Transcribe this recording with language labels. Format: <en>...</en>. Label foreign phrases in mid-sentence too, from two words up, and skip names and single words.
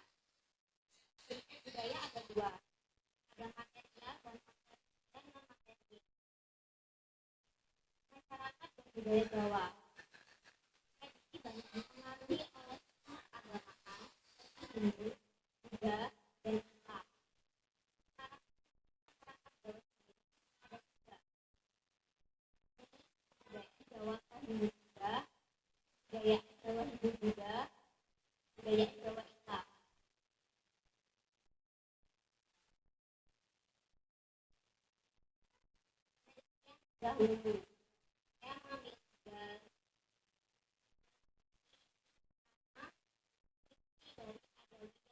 <id>Jadi budaya ada dua, ada material dan non material. Masyarakat dan budaya Jawa. Tradisi banyak dipengaruhi oleh keagamaan seperti Hindu, Buddha, dan Islam. Masyarakat Jawa sendiri ada tiga. Budaya Jawa Hindu Buddha, budaya Jawa Hindu Buddha, budaya Jawa Islam. Dahulu, saya mengambil tiga dari Adalia</id>